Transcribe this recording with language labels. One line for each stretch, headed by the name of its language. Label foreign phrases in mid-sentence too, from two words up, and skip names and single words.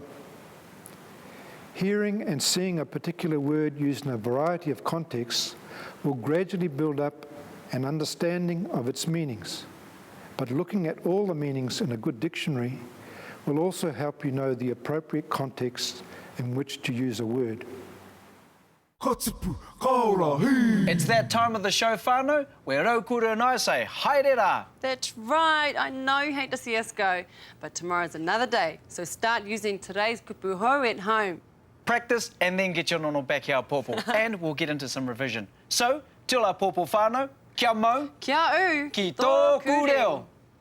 English: Hearing and seeing a particular word used in a variety of contexts will gradually build up an understanding of its meanings. But looking at all the meanings in a good dictionary will also help you know the appropriate context in which to use a word. It's that time of the show, whānau, where Raukura and I say,
Māori: haere rā.
English: That's right. I know you hate to see us go, but tomorrow's another day, so start using today's
Māori: kupu hou
English: at home. Practice and then get your nono back here, pōpō, and we'll get into some revision.
Māori: So, tila pōpō whānau, kia mau, Kia u, ki tōku reo.